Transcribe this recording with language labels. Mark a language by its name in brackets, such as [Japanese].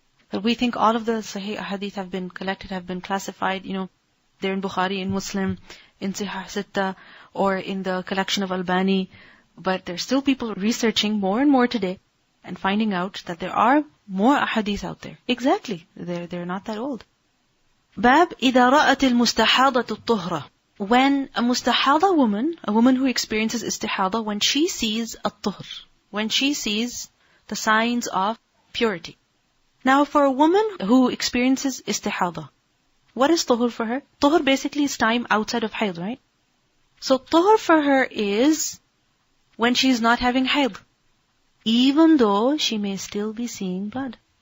[English] But we think all of the Sahih ahadith have been collected, have been classified, they're in Bukhari, in Muslim, in al-Sittah, or in the collection of Albani. But there's still people researching more and more today and finding out that there are more ahadith out there. Exactly. They're not that old. [Arabic] Bab إِذَا رَأَتِ الْمُسْتَحَاضَةُ الطُّهْرَةُ. [English] When a mustahada woman, a woman who experiences istihada, when she sees at-tuhr, when she sees the signs of purity. Now for a woman who experiences istihada, what is tuhr for her? Tuhr basically is time outside of hayd, right? So tuhr for her is when she is not having hayd, even though she may still be seeing blood.